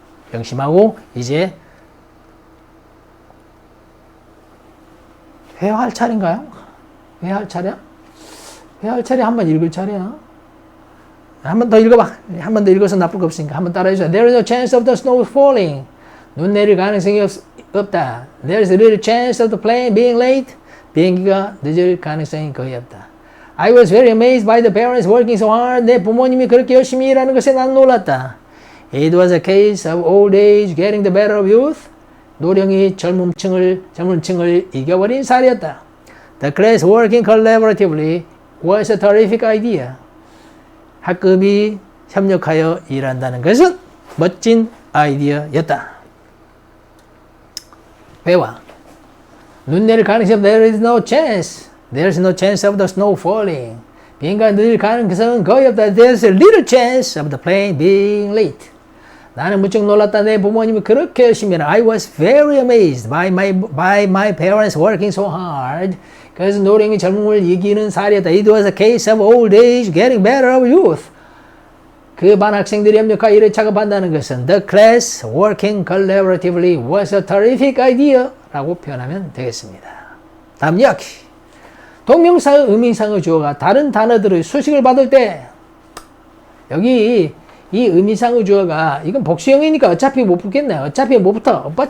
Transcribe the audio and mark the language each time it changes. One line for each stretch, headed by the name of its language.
Korean: 명심하고 이제 회화할 차례인가요? 회화할 차례야? 회화할 차례 한번 읽을 차례야. 한 번 더 읽어봐. 한 번 더 읽어서 나쁠 거 없으니까 한 번 따라해주세요.
English: There is a chance of the snow falling.
Korean: 눈 내릴 가능성이 없다.
English: There's a little chance of the plane being late.
Korean: 비행기가 늦을 가능성이 거의 없다.
English: I was very amazed by the parents working so hard.
Korean: 내 부모님이 그렇게 열심히 일하는 것에 난 놀랐다.
English: It was a case of old age getting the better of youth.
Korean: 노령이 젊은 층을 이겨버린 사례였다.
English: The class working collaboratively was a terrific idea.
Korean: 학급이 협력하여 일한다는 것은 멋진 아이디어였다. 회화. 눈 내릴 가능성
English: there is no chance. There is no chance of the snow falling.
Korean: 비행기가 늦을 가능성은 거의 없다.
English: There's a little chance of the plane being late.
Korean: 나는 무척 놀랐다. 내 부모님이 그렇게 열심히 해라.
English: I was very amazed by my parents working so hard.
Korean: 그래서 노령이 젊음을 이기는 사례였다.
English: It was a case of old age getting better of youth.
Korean: 그 반 학생들이 협력하여 일을 작업한다는 것은
English: The class working collaboratively was a terrific idea
Korean: 라고 표현하면 되겠습니다. 다음 이야기. 동명사의 의미상의 주어가 다른 단어들의 수식을 받을 때 여기 이 의미상의 주어가 이건 복수형이니까 어차피 못 붙겠네. 어차피 못 붙어.